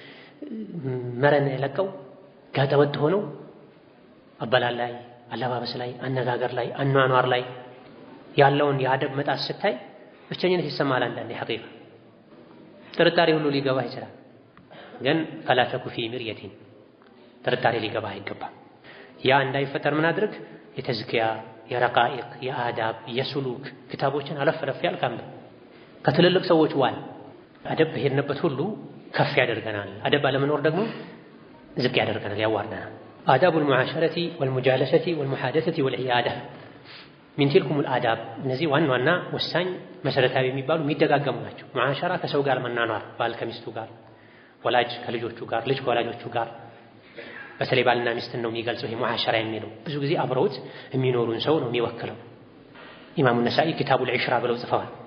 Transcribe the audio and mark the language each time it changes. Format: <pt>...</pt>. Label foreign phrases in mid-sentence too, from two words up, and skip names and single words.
<am>መረን ለቀው ጋጠወጥ ሆነው አባላል ላይ አለባበስ ላይ አነጋገር ላይ አኗኗር ላይ ያለውን የአደብ መጣስ ስታይ ብቸኝነት ይሰማል አንዳንዴ ሐቂቃ ጥርጣሬ ሁሉ ሊገባ ይችላል ግን فلا</am> <ar>تك في مرية</ar> <am>ጥርጣሬ ሊገባ አይገባም ያ እንዳይፈጠር ምን አድርግ የተዝኪያ የረቃኢቅ የአዳብ የሱሉክ ክታቦችን አለፍ ያልካም ከትልልቅ ሰዎች ዋል አደብ በሄድንበት ሁሉ ከፍ ያደርገናል አደብ አለመኖር ደግሞ ዝቅ ያደርገናል ያዋርደናል</am> <ar>آداب المعاشرة والمجالسة والمحادثة والعيادة من تلكم الآداب</ar> <am>እነዚህ ዋና ወሳኝ መሰረታዊ የሚባሉ የሚደጋገሙ ናቸው ሙዓሸራ ከሰው ጋር መናኗር ባል ከሚስቱ ጋር ወላጅ ከልጆቹ ጋር ልጅ ከወላጆቹ ጋር በተለይ ባልና ሚስትን ነው የሚገልጸው ይሄ ሙዓሸራ የሚለው ብዙ ጊዜ አብረውት የሚኖሩን ሰው ነው የሚወክለው ኢማሙ ነሳኢ ኪታቡል ዒሽራ ብለው ጽፈዋል</am>